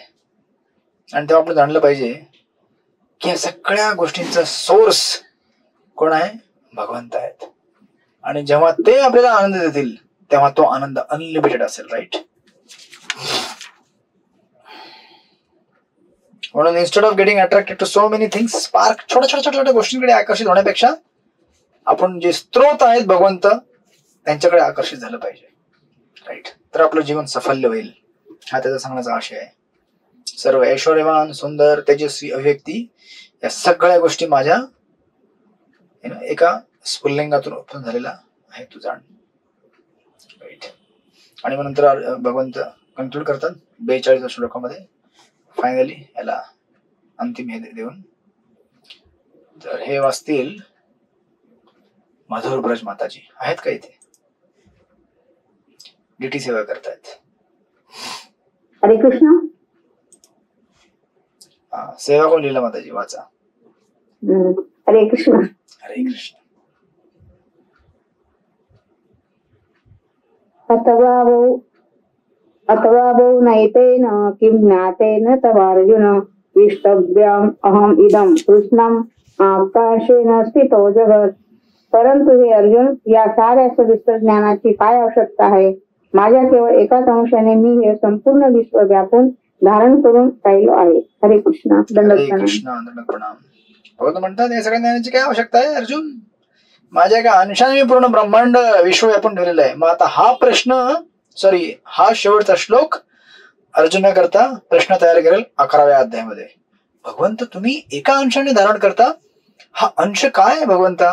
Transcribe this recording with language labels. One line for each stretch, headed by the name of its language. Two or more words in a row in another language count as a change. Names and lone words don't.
Marathi: आणि तेव्हा आपण जाणलं पाहिजे की या सगळ्या गोष्टींचा सोर्स कोण आहे? भगवंत आहेत. आणि जेव्हा ते आपल्याला आनंद देतील तेव्हा तो आनंद अनलिमिटेड असेल. राईट.
English: म्हणून instead of getting attracted to so many things,
Marathi: स्पार्क छोट्या गोष्टींकडे आकर्षित होण्यापेक्षा आपण जे स्त्रोत आहेत भगवंत त्यांच्याकडे आकर्षित झालं पाहिजे. राईट. तर आपलं जीवन सफल्य होईल, हा त्याचा सांगण्याचा आशय आहे. सर्व ऐश्वर्यवान, सुंदर, तेजस्वी अभिव्यक्ती या सगळ्या गोष्टी माझ्या एका स्फुल्लिंगातून उत्पन्न झालेला आहे, तू जाण. राईट. आणि मग नंतर भगवंत कन्क्लूड करतात 42 श्लोकामध्ये फायनली याला अंतिम हे देऊन. तर हे वाचतील मधुर ब्रज माताजी आहेत का इथे? डीटी सेवा करतायत. हरे कृष्ण. सेवा कोण लिहिला माताजी? वाचा. हरे कृष्ण. हरे कृष्ण.
Sanskrit: अथवा बहु नैतेन किं ज्ञातेन तवार्जुन विष्टव्यम अहम इदम कृष्णम आकाशेन स्थितो जगत.
Marathi: परंतु हे अर्जुन, या साऱ्या सविस्तर ज्ञानाची काय आवश्यकता आहे? माझ्या केवळ एकाच अंशाने मी हे संपूर्ण विश्व व्यापून धारण करून राहिलो आहे. हरे कृष्ण. हरे कृष्ण. दंडवत प्रणाम. भगवंत म्हणतात या सगळ्या ज्ञानाची काय आवश्यकता आहे अर्जुन? माझ्या एका अंशाने मी पूर्ण ब्रह्मांड विश्व व्यापून ठेवलेलं आहे. मग आता हा शेवटचा श्लोक अर्जुनाकरता प्रश्न तयार करेल 11व्या अध्यायामध्ये. भगवंत तुम्ही एका अंशाने धारण करता, हा अंश काय आहे भगवंता?